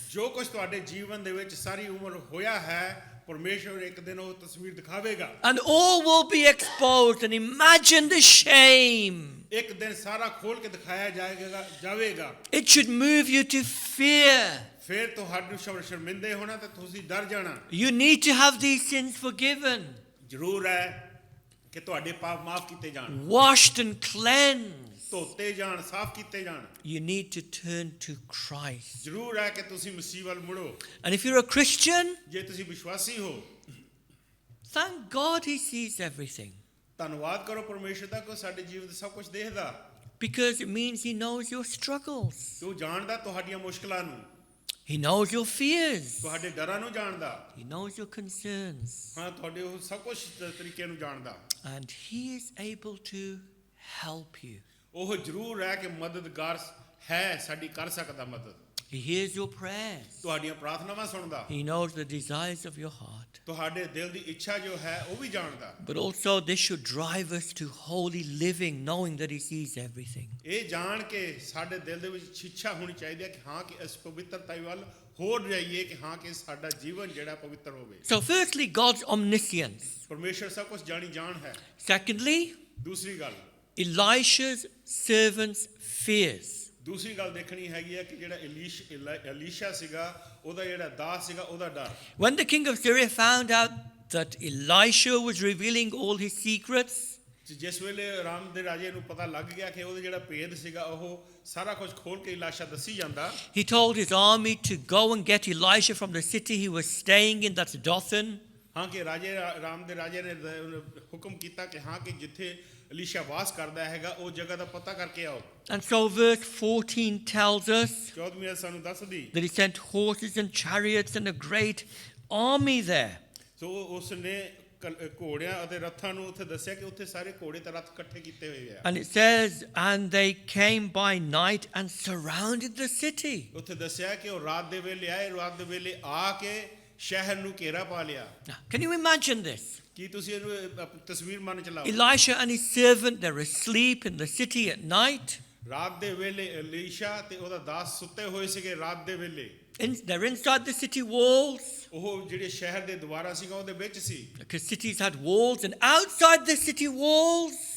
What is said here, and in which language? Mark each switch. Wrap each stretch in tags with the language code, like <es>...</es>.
<pa>ਜੋ ਕੁਝ ਤੁਹਾਡੇ ਜੀਵਨ ਦੇ ਵਿੱਚ ਸਾਰੀ ਉਮਰ ਹੋਇਆ ਹੈ ਪਰਮੇਸ਼ਰ ਇੱਕ ਦਿਨ ਉਹ ਤਸਵੀਰ ਦਿਖਾਵੇਗਾ।</pa> <en>And all will be exposed, and imagine the shame.</en> <pa>ਇੱਕ ਦਿਨ ਸਾਰਾ ਖੋਲ ਕੇ ਦਿਖਾਇਆ ਜਾਵੇਗਾ।</pa> <en>It should move you to fear.</en> <pa>ਫਿਰ ਤੁਹਾਨੂੰ ਸ਼ਰਮਿੰਦੇ ਹੋਣਾ ਤੇ ਤੁਸੀਂ ਡਰ ਜਾਣਾ।</pa> <en>You need to have these sins forgiven.</en> <pa>ਜ਼ਰੂਰ ਹੈ ਕਿ ਤੁਹਾਡੇ ਪਾਪ ਮਾਫ ਕੀਤੇ ਜਾਣ,</pa> <en>washed and cleansed,</en> <pa>ਧੋਤੇ ਜਾਣ, ਸਾਫ਼ ਕੀਤੇ ਜਾਣ,</pa> <en>you need to turn to Christ.</en> <pa>ਜ਼ਰੂਰ ਹੈ ਕਿ ਤੁਸੀਂ ਮਸੀਹ ਵੱਲ ਮੁੜੋ।</pa> <en>And if you're a Christian,</en> <pa>ਜੇ ਤੁਸੀਂ ਵਿਸ਼ਵਾਸੀ ਹੋ,</pa> <en>thank God he sees everything,</en> <pa>ਧੰਨਵਾਦ ਕਰੋ ਪਰਮੇਸ਼ਰ ਦਾ ਕਿ ਸਾਡੇ ਜੀਵਨ ਦਾ ਸਭ ਕੁਝ ਦੇਖਦਾ,</pa> <en>because it means he knows your struggles.</en> <pa>ਕਿ ਉਹ ਜਾਣਦਾ ਤੁਹਾਡੀਆਂ ਮੁਸ਼ਕਲਾਂ ਨੂੰ,</pa> <en>He knows your fears.</en> <pa>ਤੁਹਾਡੇ ਡਰਾਂ ਨੂੰ ਜਾਣਦਾ,</pa> <en>He knows your concerns.</en> <pa>ਹਾਂ ਤੁਹਾਡੇ ਉਹ ਸਭ ਕੁਝ ਤਰੀਕੇ ਨੂੰ ਜਾਣਦਾ।</pa> <en>And he is able to help you.</en> <pa>ਉਹ ਜ਼ਰੂਰ ਹੈ ਕਿ ਮਦਦਗਾਰ ਹੈ, ਸਾਡੀ ਕਰ ਸਕਦਾ ਮਦਦ।</pa> <en>He hears your prayers.</en> <pa>ਤੁਹਾਡੀਆਂ ਪ੍ਰਾਰਥਨਾਵਾਂ ਸੁਣਦਾ,</pa> <en>He knows the desires of your heart.</en> <pa>ਤੁਹਾਡੇ ਦਿਲ ਦੀ ਇੱਛਾ ਜੋ ਹੈ ਉਹ ਵੀ ਜਾਣਦਾ।</pa> <en>But also this should drive us to holy living, knowing that he sees everything.</en> <pa>ਇਹ ਜਾਣ ਕੇ ਸਾਡੇ ਦਿਲ ਦੇ ਵਿੱਚ ਇੱਛਾ ਹੋਣੀ ਚਾਹੀਦੀ ਹੈ ਕਿ ਹਾਂ ਕਿ ਇਸ ਪਵਿੱਤਰਤਾ ਵੱਲ ਹੋਰ ਜਾਈਏ, ਕਿ ਹਾਂ ਕਿ ਸਾਡਾ ਜੀਵਨ ਜਿਹੜਾ ਪਵਿੱਤਰ ਹੋਵੇ।</pa> <en>So firstly, God's omniscience.</en> <pa>ਪਰਮੇਸ਼ਰ ਸਭ ਕੁਝ ਜਾਣੀ ਜਾਣ ਹੈ।</pa> <en>Secondly,</en> <pa>ਦੂਸਰੀ ਗੱਲ,</pa> <en>Elisha's servant's fears.</en> <pa>ਦੂਸਰੀ ਗੱਲ ਦੇਖਣੀ ਹੈਗੀ ਹੈ ਕਿ ਜਿਹੜਾ ਅਲੀਸ਼ਾ ਸੀਗਾ, ਉਹਦਾ ਜਿਹੜਾ ਦਾਸ ਸੀਗਾ, ਉਹਦਾ ਡਰ।</pa> <en>When the king of Syria found out that Elisha was revealing all his secrets,</en> <pa>ਜਿਸ ਵੇਲੇ ਰਾਮ ਦੇ ਰਾਜੇ ਨੂੰ ਪਤਾ ਲੱਗ ਗਿਆ ਕਿ ਉਹਦਾ ਜਿਹੜਾ ਭੇਦ ਸੀਗਾ ਉਹ ਸਾਰਾ ਕੁਝ ਖੋਲ ਕੇ ਇਲਾਸ਼ਾ ਦੱਸੀ ਜਾਂਦਾ,</pa> <en>he told his army to go and get Elisha from the city he was staying in, that's Dothan.</en> <pa>ਹਾਂ ਕਿ ਰਾਮ ਦੇ ਰਾਜੇ ਨੇ ਹੁਕਮ ਕੀਤਾ ਕਿ ਹਾਂ ਕਿ ਜਿੱਥੇ ਅਲੀਸ਼ਾ ਵਾਸ ਕਰਦਾ ਹੈਗਾ ਉਹ ਜਗ੍ਹਾ ਦਾ ਪਤਾ ਕਰਕੇ ਆਓ।</pa> <en>And so verse 14 tells us</en> <pa>14ਵੀਂ ਆਇਤ ਸਾਨੂੰ ਦੱਸਦੀ</pa> <en>that he sent horses and chariots and a great army there.</en> <pa>ਸੋ ਉਸ ਨੇ ਘੋੜਿਆਂ ਅਤੇ ਰੱਥਾਂ ਨੂੰ ਉੱਥੇ ਦੱਸਿਆ ਕਿ ਉੱਥੇ ਸਾਰੇ ਘੋੜੇ ਤੇ ਰੱਥ ਇਕੱਠੇ ਕੀਤੇ ਹੋਏ ਆ।</pa> <en>And it says, and they came by night and surrounded the city.</en> <pa>ਉੱਥੇ ਦੱਸਿਆ ਕਿ ਉਹ ਰਾਤ ਦੇ ਵੇਲੇ ਆਏ, ਰਾਤ ਦੇ ਵੇਲੇ ਆ ਕੇ ਸ਼ਹਿਰ ਨੂੰ ਘੇਰਾ ਪਾ ਲਿਆ।</pa> <en>Now, can you imagine this?</en> <pa>ਕੀ ਤੁਸੀਂ ਇਹਨੂੰ ਤਸਵੀਰ ਮਨ ਚ ਲਾਓ?</pa> <en>Elisha and his servant, they're asleep in the city at night.</en> <pa>ਰਾਤ ਦੇ ਵੇਲੇ ਅਲੀਸ਼ਾ ਤੇ ਉਹਦਾ ਦਾਸ ਸੁੱਤੇ ਹੋਏ ਸੀਗੇ ਰਾਤ ਦੇ ਵੇਲੇ।</pa> <en>They're inside the city walls,</en> <pa>ਉਹ ਜਿਹੜੇ ਸ਼ਹਿਰ ਦੇ ਦੁਆਰਾ ਸੀਗਾ ਉਹਦੇ ਵਿੱਚ ਸੀ,</pa> <en>because cities had walls, and outside the city walls,</en>